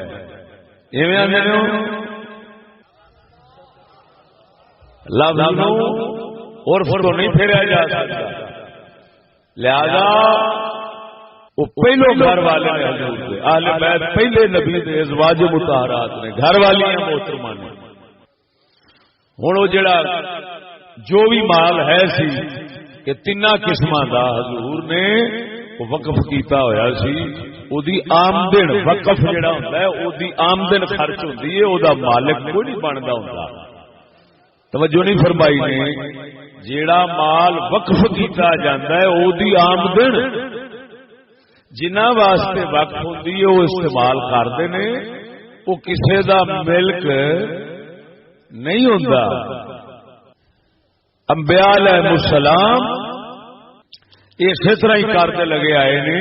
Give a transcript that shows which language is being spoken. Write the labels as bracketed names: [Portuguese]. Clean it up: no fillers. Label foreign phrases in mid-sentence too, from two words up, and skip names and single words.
[Punjabi] ایویں آنے لفظ عرف تو نہیں پھیرا جا سکتا، لہذا وہ پہلو گھر والے نے اہل بیت پہلے نبی دے ازواج مطہرات نے گھر والیاں محترمہ نے. ہن وہ جڑا جو بھی مال ہے سی کہ تینا قسماں دا حضور نے وقف کیتا ہویا سی. او دی آمدن وقف جڑا ہوندا ہے او دی آمدن خرچ ہوندی ہے، او دا مالک کوئی نہیں بندا ہوندا. توجہ نہیں فرمائی نے؟ جیڑا مال وقف کیتا جاندا ہے او دی آمدن جنہ واسطے وقف ہوندی ہے وہ استعمال کرتے ہیں، وہ کسے دا ملک نہیں ہوندا. انبیاء علیہ السلام اسی طرح ہی کرتے لگے آئے نے.